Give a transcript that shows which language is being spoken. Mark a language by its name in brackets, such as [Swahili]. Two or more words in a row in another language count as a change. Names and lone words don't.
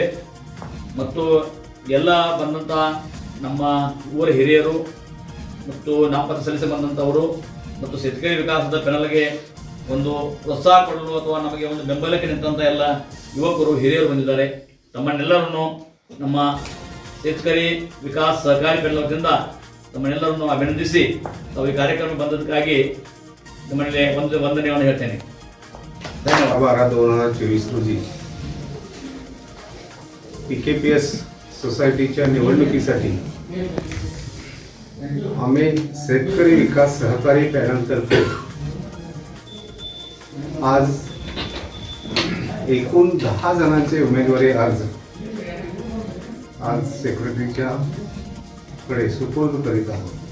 [Kannada] ಮತ್ತು ಎಲ್ಲ ಬಂದಂಥ ನಮ್ಮ ಊರ ಹಿರಿಯರು ಮತ್ತು ನಾಮಪತ್ರ ಸಲ್ಲಿಸಿ ಬಂದಂಥವರು ಮತ್ತು ಶೇತಕರಿ ವಿಕಾಸದ ಪೆನಲ್ಗೆ ಪ್ರೋತ್ಸಾಹ ಕೊಡಲು ಅಥವಾ ನಮಗೆ ಬೆಂಬಲಕ್ಕೆ ನಿಂತಹ ಎಲ್ಲ ಯುವಕರು ಹಿರಿಯರು ಬಂದಿದ್ದಾರೆ. ತಮ್ಮನ್ನೆಲ್ಲರನ್ನು ನಮ್ಮ ಶೇತಕರಿ ವಿಕಾಸ್ ಸಹಕಾರಿ ಪೆನಲ್ದಿಂದ ತಮ್ಮನ್ನೆಲ್ಲರನ್ನು ಅಭಿನಂದಿಸಿ ತಾವು ಈ ಕಾರ್ಯಕ್ರಮ ಬಂದದಕ್ಕಾಗಿ ತಮ್ಮಲ್ಲಿ ವಂದನೆಯನ್ನು ಹೇಳ್ತೇನೆ. ಧನ್ಯವಾದ. [Marathi] 2024 रोजी PKPS सोसायटीच्या निवडणुकीसाठी आम्ही शेतकरी विकास सहकारी पॅनलतर्फे आज एकूण 10 जणांचे उमेदवारी आज सेक्रेटरीच्या कडे सुपूर्द करीत आहोत.